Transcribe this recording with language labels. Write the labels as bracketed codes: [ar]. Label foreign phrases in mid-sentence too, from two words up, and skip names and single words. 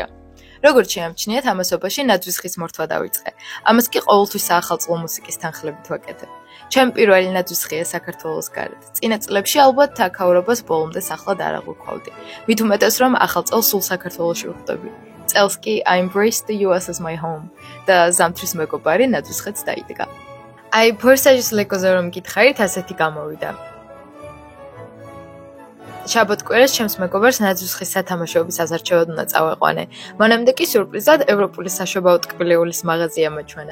[ka] როგორც შეამჩნიეთ, ამასობაში ნაძვის ხის მორთვა დავიწყე. ამას კი ყოველთვის საახალწლო მუსიკის თანხლებით ვაკეთებ. ჩემ პირველი ნაძვის ხია საქართველოს გარეთ. წინა წლებში ალბათ თაქაურობას ბოლომდე სახლად არ აღვქვავდი. მით უმეტეს რომ ახალ წელს სულ საქართველოში ვხვდები. წელს კი [en] I embrace the US as my home [ka] და ზამთრის მეგობარი ნაძვის ხეთს დაიდგა. აი, ფორსაჟის ლეგოზე რომ გითხარით, ასეთი გამოვიდა. შაბათ-კვირას ჩემს მეგობარს ნაძვის ხის სათამაშოების ასარჩევად უნდა წავეყვანე. მანამდე კი სიურპრიზად ევროპული საშობაო ტკბილეულის მაღაზია მოჩვენა.